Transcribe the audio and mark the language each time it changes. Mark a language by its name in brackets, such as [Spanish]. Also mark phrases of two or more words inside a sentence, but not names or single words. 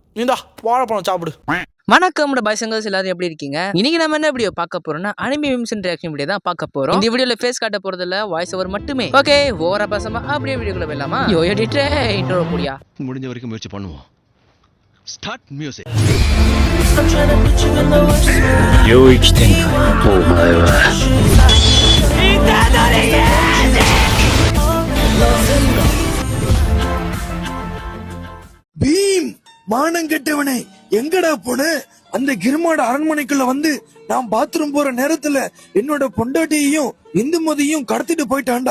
[Tamil] நீந்தா வாழைப்பழம் சாப்பிடு. வணக்கம் பாய்ஸ் எல்லாரும் எப்படி இருக்கீங்க? இன்னைக்கு நம்ம என்ன வீடியோ பார்க்க போறோம்னா [English] anime memes reaction video [Tamil] தான் பார்க்க போறோம். இந்த வீடியோல ஃபேஸ் காட்ட போறது இல்ல, [English] voice over [Tamil] மட்டுமே. ஓகே, ஓவரா பேசாம அப்படியே வீடியோக்குள்ள போயிடலாமா? [English] yo editor intro [Tamil] போடியா. முடிஞ்ச வரைக்கும் முயற்சி பண்ணுவோம். [English] start music. [Japanese] 領域展開お前は [Tamil] பீம் மானங்கெட்டவனே, எங்கடா போன? அந்த கிருமாட அரண்மனைக்குள்ள வந்து நான் பாத்ரூம் போற நேரத்துல என்னோட பொண்டாட்டியையும் இந்துமதியும் கடத்திட்டு போயிட்டான்டா.